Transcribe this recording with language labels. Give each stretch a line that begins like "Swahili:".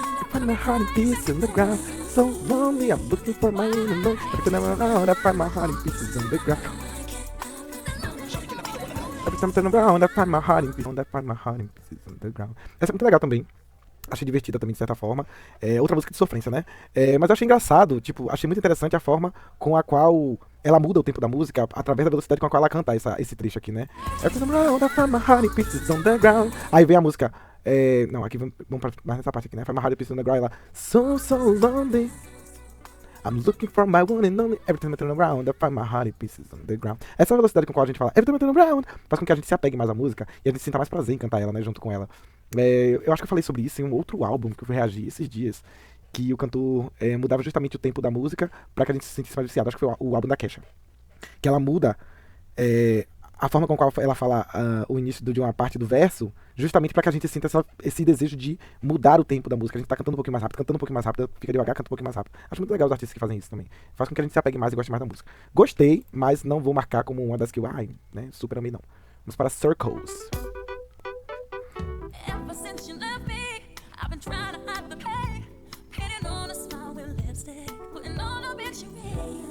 English: Find my heart in pieces on the ground, so lonely. I'm looking for my own love. Every time I'm around, I find my heart in pieces on the ground. Every time I turn around, I find my heart in pieces. I find my heart in pieces on the ground.
Portuguese: Essa é muito legal também. Achei divertida também, de certa forma. Outra música de sofrência, né? Mas eu achei engraçado, tipo, achei muito interessante a forma com a qual ela muda o tempo da música através da velocidade com a qual ela canta esse trecho aqui, né? Every time I'm around, I find my heart in pieces on the ground. Aí vem a música. Não, aqui vamos pra mais nessa parte aqui, né?
English: Find my heart in pieces on the ground. Ela, so lonely. I'm looking for my one and only. Every time I turn around, I find my heart in pieces on the ground.
Portuguese: Essa velocidade com a qual a gente fala
English: every time I turn around
Portuguese: faz com que a gente se apegue mais à música e a gente sinta mais prazer em cantar ela, né? Junto com ela. Eu acho que eu falei sobre isso em um outro álbum que eu fui reagir esses dias, que o cantor mudava justamente o tempo da música pra que a gente se sentisse mais viciado. Acho que foi o álbum da Kesha. Que ela muda a forma com a qual ela fala o início de uma parte do verso, justamente pra que a gente sinta esse desejo de mudar o tempo da música. A gente tá cantando um pouquinho mais rápido, cantando um pouquinho mais rápido, fica devagar, canta um pouquinho mais rápido. Acho muito legal os artistas que fazem isso também. Faz com que a gente se apegue mais e goste mais da música. Gostei, mas não vou marcar como uma das que eu, né, super amei não. Vamos para Circles.
English: Ever since you left me, I've been trying to hide the pain. Painting on a smile with lipstick, putting on a big charade.